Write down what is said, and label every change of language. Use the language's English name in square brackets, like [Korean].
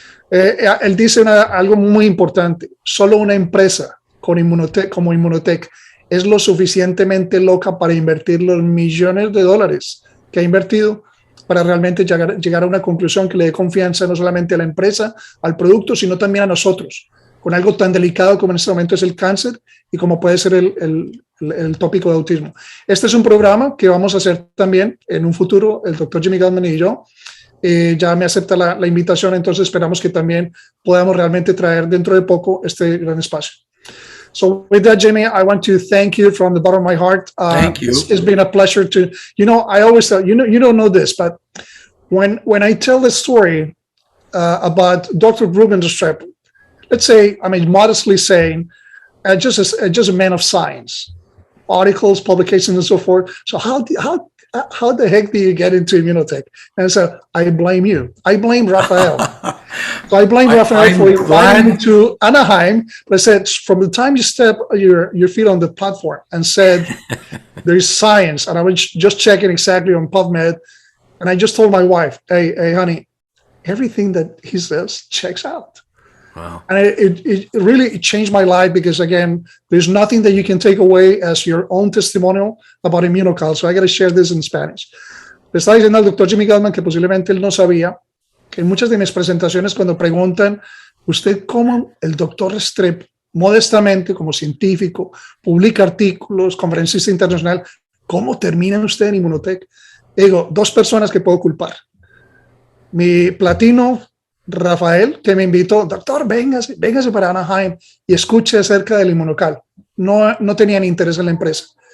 [Spanish] Él dice algo muy importante: solo una empresa como Immunotech es lo suficientemente loca para invertir los millones de dólares que ha invertido para realmente llegar a una conclusión que le dé confianza no solamente a la empresa, al producto, sino también a nosotros, con algo tan delicado como en este momento es el cáncer y como puede ser el tópico de autismo. Este es un programa que vamos a hacer también en un futuro, el doctor Jimmy Gutman y yo. Ya me acepta la invitación, entonces esperamos que también podamos realmente traer dentro de poco este gran espacio. [English] So with that, Jimmy, I want to thank you from the bottom of my heart. Thank you. It's been a pleasure to, I always tell, you don't know this, but when I tell the story about Dr. Ruben Restrepo, let's say, I mean, modestly saying, just a man of science, articles, publications, and so forth. So how the heck do you get into Immunotech? And so I blame you. I blame Rafael. So I blame Rafael for inviting me to Anaheim. But I said, from the time you step your feet on the platform and said, there's science, and I was just checking exactly on PubMed, and I just told my wife, hey, honey, everything that he says checks out. Wow. And it really changed my life because, again, there's nothing that you can take away as your own testimonial about Immunocal. So I got to share this in Spanish. [Spanish] Le estaba diciendo al doctor Jimmy Gutman que posiblemente él no sabía que en muchas de mis presentaciones, cuando preguntan, ¿usted cómo el doctor Restrepo, modestamente como científico, publica artículos, conferencista internacional, cómo termina usted en Immunotech? Digo, dos personas que puedo culpar. Mi platino Rafael, que me invitó, doctor, véngase para Anaheim y escuche acerca del inmunocal. No tenían interés en la empresa.